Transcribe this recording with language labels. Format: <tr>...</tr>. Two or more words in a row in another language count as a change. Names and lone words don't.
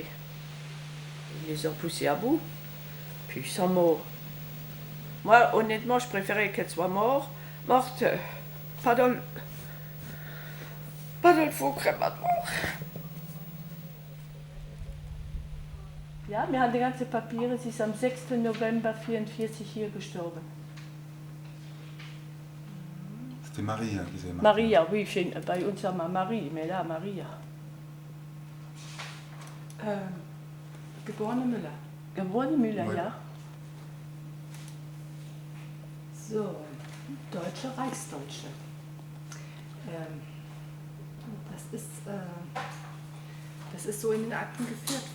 <fr>Ils les ont poussés à bout, puis ils sont morts. Moi, honnêtement, je préférais qu'elle soit morte, pas dans le faux crématoire.</fr> <de>Ja, wir haben die ganzen Papiere. Sie ist am 6. November 1944 hier gestorben.</de> <fr>C'était Maria qui s'est marquée. Maria, oui,</fr> <de>bei uns haben wir Marie,</de> <fr>mais là,</fr> <de>Maria. Geborene Müller. Geborene Müller,</de> <fr>Ouais.</fr> <de>ja. So, deutsche Reichsdeutsche. Das ist so in den Akten geführt worden.</de>